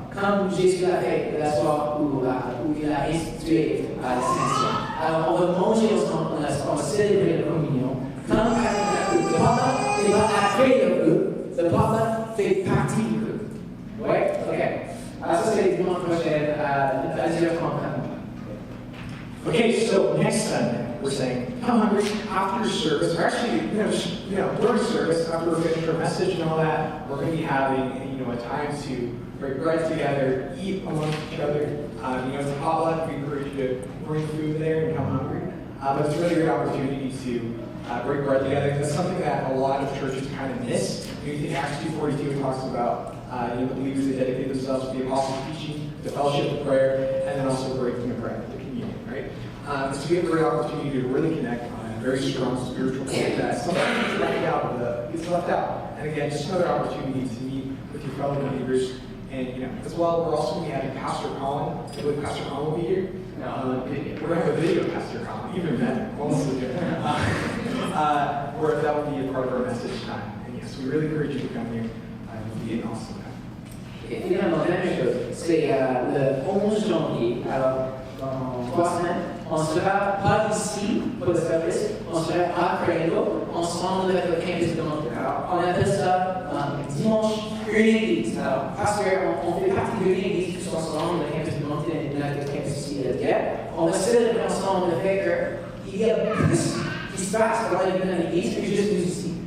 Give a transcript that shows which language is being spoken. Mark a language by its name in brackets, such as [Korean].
[French] Comme Jésus l'a fait la soirée où il a institué la Sainte Seine. Alors, on va manger ensemble, on va célébrer la communion. Le papa n'est pas après le groupe, le papa fait partie du groupe. Ouais? Ok. Alors ça c'est dimanche prochain à 10h30. [English] Okay, so next Sunday, we're saying, come hungry after service, or actually, during service, after we're finished our message and all that, we're going to be having, a time to break bread together, eat amongst each other. It's a potluck. We encourage you to bring food there and come hungry. But it's really a great opportunity to break bread together. That's something that a lot of churches kind of miss. You think Acts 2:42, it talks about the believers that dedicate themselves to the apostles' teaching, the fellowship, the prayer, and then also breaking the bread, the communion, right? So we have a great opportunity to really connect on a very strong spiritual level that sometimes gets left out. And again, just another opportunity to meet with your fellow believers. And as well, we're also going to be having Pastor Colin. I believe Pastor Colin will be here. We're going to have a video of Pastor Colin, even better. Almost legit. Where that will be a part of our message time. And yes, we really encourage you to come here. It will be an awesome time. [French] Et finalement, la même chose, c'est le 11 janvier, alors dans 3 semaines, on sera pas ici pour le service, on sera à Créneau, ensemble avec le campus de Montréal. Alors, on appelle ça dimanche une église. Alors, parce qu'on fait partie d'une église tous ensemble, le campus de Montréal et le campus ici de Dieppe, on va célébrer ensemble le fait qu'il y a plus qui se passe dans l'église que juste nous ici.